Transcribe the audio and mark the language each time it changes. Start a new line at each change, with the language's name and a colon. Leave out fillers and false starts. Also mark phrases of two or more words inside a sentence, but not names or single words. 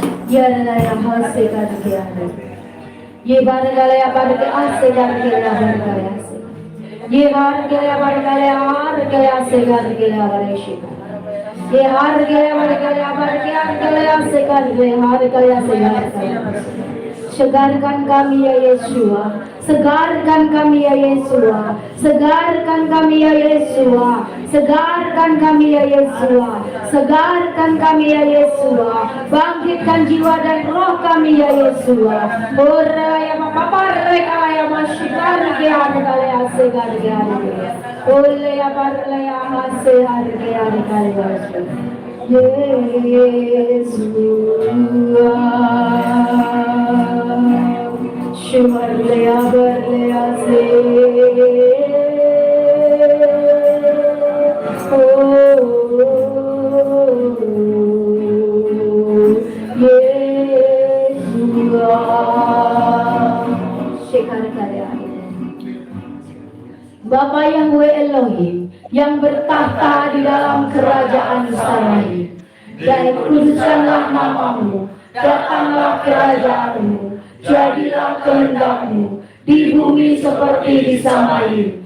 Indonesian: Ya raya hase karya. Ye bargalaya barge ase gargela bargalaya se. Ye hargela bargalaya hargela se gargela bareshi. Ye hargela bargalaya barge hargela se gargela hargela se gargela. Segarkan kami ya Yesua, segarkan kami ya Yesua, segarkan kami ya Yesua, segarkan kami ya Yesua, segarkan kami ya Yesua, bangkitkan jiwa dan roh kami ya Yesua. Ora ya papa reka ya masyikar ke harga ya segar ya ole ya parla ya hase harga ya Yesua. Shivarlaya Varlaya se Yesua. Shekar karya Bapa Yahweh Elohim yang bertahta di dalam kerajaan Sarahim, dan kuduskanlah namamu, datanglah kerajaanmu, jadilah kehendakmu di bumi seperti di Samaim.